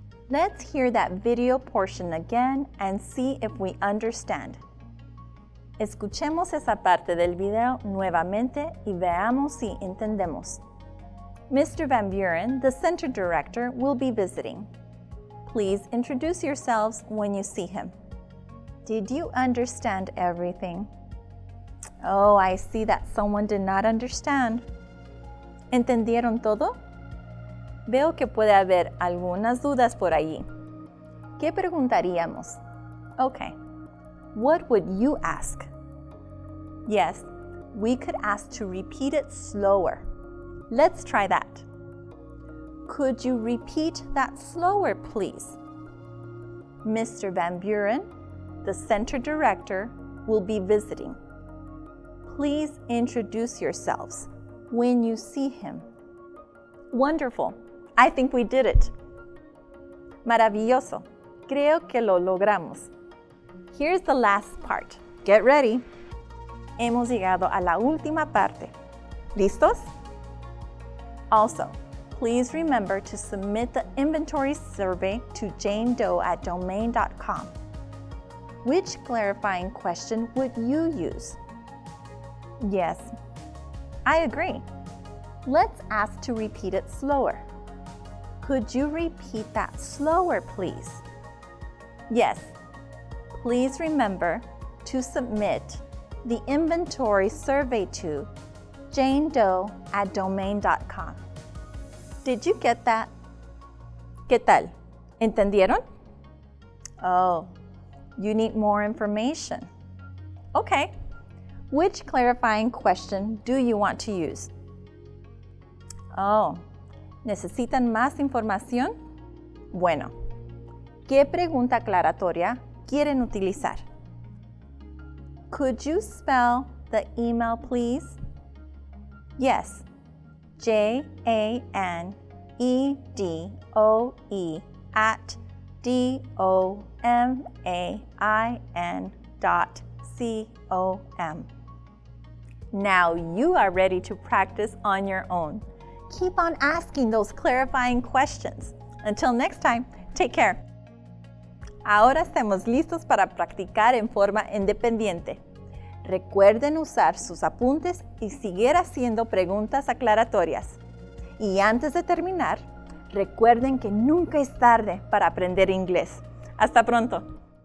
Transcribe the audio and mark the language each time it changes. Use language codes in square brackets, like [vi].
[en] Let's hear that video portion again and see if we understand. [es] Escuchemos esa parte del video nuevamente y veamos si entendemos. [en] Mr. Van Buren, the center director, will be visiting. Please introduce yourselves when you see him. Did you understand everything? Oh, I see that someone did not understand. [es] ¿Entendieron todo? Veo que puede haber algunas dudas por allí. ¿Qué preguntaríamos? [en] Okay, what would you ask? Yes, we could ask to repeat it slower. Let's try that. Could you repeat that slower, please? Mr. Van Buren, the center director, will be visiting. Please introduce yourselves when you see him. Wonderful. I think we did it. [es] Maravilloso. Creo que lo logramos. [en] Here's the last part. Get ready. [es] Hemos llegado a la última parte. ¿Listos? [en] Also, please remember to submit the inventory survey to janedoe@domain.com. Which clarifying question would you use? Yes, I agree. Let's ask to repeat it slower. Could you repeat that slower, please? Yes. Please remember to submit the inventory survey to janedoe@domain.com. Did you get that? [es] ¿Qué tal? ¿Entendieron? [en] Oh, you need more information. Okay. Which clarifying question do you want to use? [es] Oh, ¿necesitan más información? Bueno, ¿qué pregunta aclaratoria quieren utilizar? [en] Could you spell the email, please? Yes, JANEDOMAIN.com. Now you are ready to practice on your own. Keep on asking those clarifying questions. Until next time, take care. [es] Ahora estamos listos para practicar en forma independiente. Recuerden usar sus apuntes y seguir haciendo preguntas aclaratorias. Y antes de terminar, recuerden que nunca es tarde para aprender inglés. Hasta pronto.